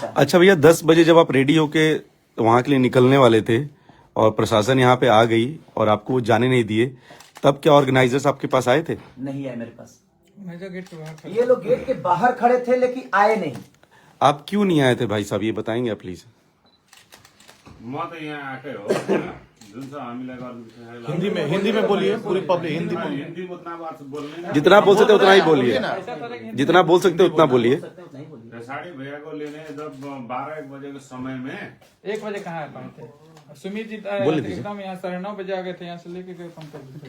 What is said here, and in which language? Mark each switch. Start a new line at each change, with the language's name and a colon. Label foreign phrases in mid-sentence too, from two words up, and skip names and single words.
Hindi: अच्छा भैया, 10 बजे जब आप रेडी होके वहां के लिए निकलने वाले थे और प्रशासन यहाँ पे आ गई और आपको वो जाने नहीं दिए, तब क्या ऑर्गेनाइजर्स आपके पास आए थे? नहीं आए मेरे पास, गेट के बाहर ये लोग गेट के बाहर खड़े थे लेकिन आए नहीं। आप क्यों नहीं आए थे भाई साहब, ये बताएंगे आप प्लीज?
Nepali: म त यहाँ आएकै हो, जुन चाहिँ हामीलाई गर्नु
Hindi: हिंदी में बोलिए, पूरी पब्लिक हिंदी में।
Nepali: हिन्दी उतना बात बोल्ने ना,
Hindi: जितना बोल सकते उतना ही बोलिए, जितना बोल सकते उतना बोलिए। साड़ी भैया को लेने जब 12-1 बजे के समय में 1 बजे कहाँ आ पाए थे? सुमित जी एकदम यहाँ 9:30 बजे आ गए थे, यहाँ से लेके गए पंकज।